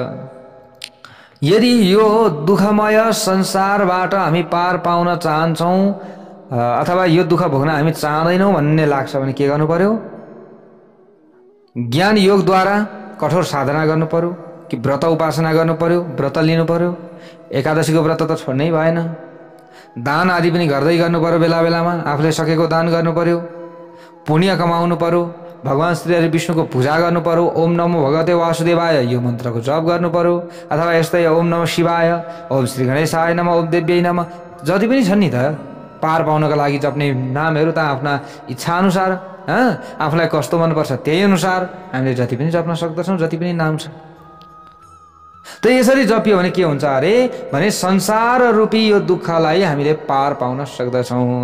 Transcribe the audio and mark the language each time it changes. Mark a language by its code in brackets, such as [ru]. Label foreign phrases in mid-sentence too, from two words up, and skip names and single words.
[ne] यदि यो दुःखमय संसारबाट हामी पार पाउन चाहन्छौँ अथवा यो दुःख भोग्न हामी चाहँदैनौँ भन्ने लाग्छ भने के गर्नु पर्यो, ज्ञान योगद्वारा कठोर साधना गर्नु पर्यो कि व्रत उपासना गर्नु पर्यो, व्रत लिनु पर्यो। एकादशीको व्रत त छोड्नै भएन। दान आदि पनि गर्दै गर्नु पर्यो, बेला बेलामा आफूले सकेको दान गर्नु पर्यो। पुण्य कमाउनु पर्यो, भगवान श्री हरि विष्णुको पूजा गर्नु पर्यो। [sa] ओम नमो भगवते वासुदेवाय [ne] यो मन्त्रको जप गर्नु पर्यो। अथवा यस्तै [sa] ओम नमः शिवाय, ओम श्री गणेशाय नमः, ओम देव्यै नमः, [ne] जति पनि छन् नि त पार पाउनका लागि जप्ने नामहरू त आफ्ना इच्छा अनुसार आफूलाई कस्तो मनपर्छ त्यही अनुसार हामीले जति पनि जप्न सक्दछौँ, जति पनि नाम छ। त यसरी जपियो भने के हुन्छ अरे भने संसार रूपी यो दुःखलाई हामीले पार पाउन सक्दछौँ।